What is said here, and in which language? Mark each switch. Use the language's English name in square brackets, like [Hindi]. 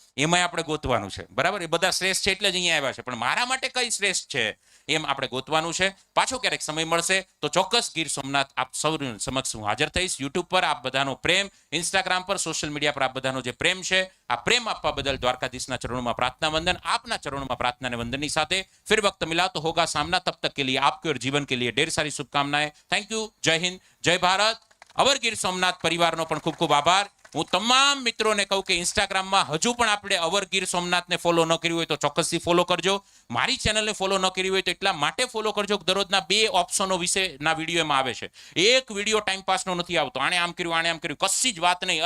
[Gujarati] એમાં આપણે ગોતવાનું છે, બરાબર. એ બધા શ્રેષ્ઠ છે એટલે જ અહીંયા આવ્યા છે, પણ મારા માટે કઈ શ્રેષ્ઠ છે એમ આપણે ગોતવાનું છે. પાછો ક્યારેક સમય મળશે તો ચોક્કસ ગીર સોમનાથ આપ સૌ સમક્ષ હું હાજર થઈશ. યુટ્યુબ પર આપ બધાનો પ્રેમ, ઇન્સ્ટાગ્રામ પર, સોશિયલ મીડિયા પર આપ બધાનો જે પ્રેમ છે, આ પ્રેમ આપવા બદલ દ્વારકાધીશના ચરણોમાં પ્રાર્થના વંદન. આપના ચરણોમાં પ્રાર્થના અને વંદનની સાથે [Hindi] फिर वक्त मिला तो होगा सामना. तब तक के लिए आपके और जीवन के लिए ढेर सारी शुभकामनाएं. Thank you. जय हिंद, जय भारत. [Gujarati] अवर गीर सोमनाथ परिवारનો પણ ખૂબ ખૂબ આભાર. હું તમામ મિત્રોને કહું કે ઇન્સ્ટાગ્રામમાં હજુ પણ આપણે અવર ગીર સોમનાથને ફોલો ન કર્યું હોય તો ચોક્કસથી ફોલો કરજો. મારી ચેનલને ફોલો ન કરી હોય તો એટલા માટે ફોલો કરજો કે દરરોજના 2 ઓપ્શનો વિશેના વિડીયો એમાં આવે છે. એક વિડીયો ટાઈમ પાસનો નથી આવતો. આને આમ કર્યું, કશી જ વાત નહીં.